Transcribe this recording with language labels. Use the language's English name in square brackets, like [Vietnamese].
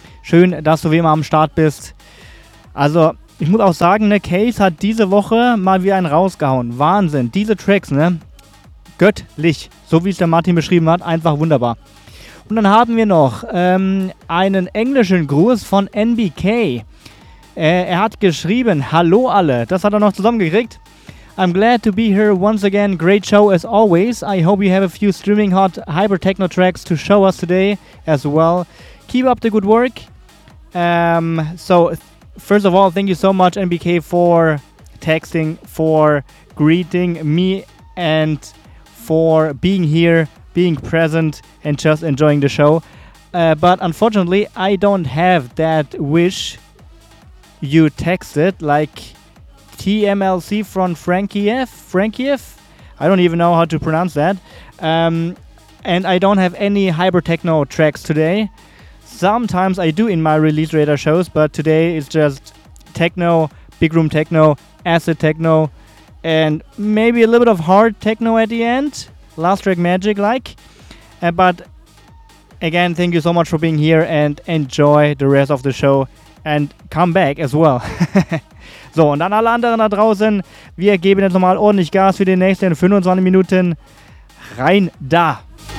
[German] Schön, dass du wie immer am Start bist. Also, ich muss auch sagen, ne, Case hat diese Woche mal wieder einen rausgehauen. Wahnsinn, diese Tracks, ne? Göttlich, so wie es der Martin beschrieben hat, einfach wunderbar. Und dann haben wir noch einen englischen Gruß von NBK. Er hat geschrieben, hallo alle, das hat er noch zusammengekriegt. [English] I'm glad to be here once again, great show as always. I hope you have a few streaming hot hyper techno tracks to show us today as well. Keep up the good work. First of all, thank you so much NBK for texting, for greeting me and for being here, being present and just enjoying the show. But unfortunately, I don't have that wish you texted, like TMLC from Frankiev. I don't even know how to pronounce that. And I don't have any hyper techno tracks today. Sometimes I do in my Release Radar shows, but today it's just techno, big room techno, acid techno, and maybe a little bit of hard techno at the end. Last track magic like. But again, thank you so much for being here and enjoy the rest of the show and come back as well. [German] So, und dann alle anderen da draußen, wir geben jetzt nochmal ordentlich Gas für die nächsten 25 Minuten. Rein da!